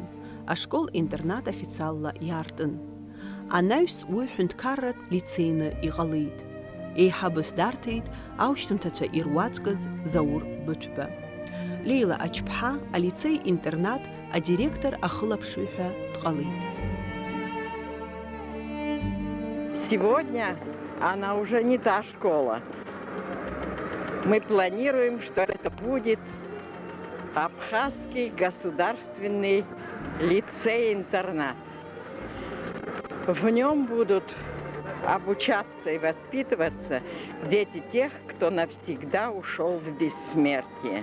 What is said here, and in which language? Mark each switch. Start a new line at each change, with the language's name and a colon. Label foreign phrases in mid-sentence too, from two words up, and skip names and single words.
Abkhazian: Ашкол-интернат официалла иаартын. Анаҩс уи ҳәынҭқарратә лицеины иҟалеит. Еиҳабыс дарҭеит аушьҭымҭацәа ируаӡәкыз Заур Быҭәба. Лейла Ачԥҳа алицеи-интернат адиректор ахылаԥшҩы ҳәа дҟалеит.
Russian: Сегодня она уже не та школа. Мы планируем, что это будет Абхазский государственный лицей-интернат. В нем будут обучаться и воспитываться дети тех, кто навсегда ушел в бессмертие.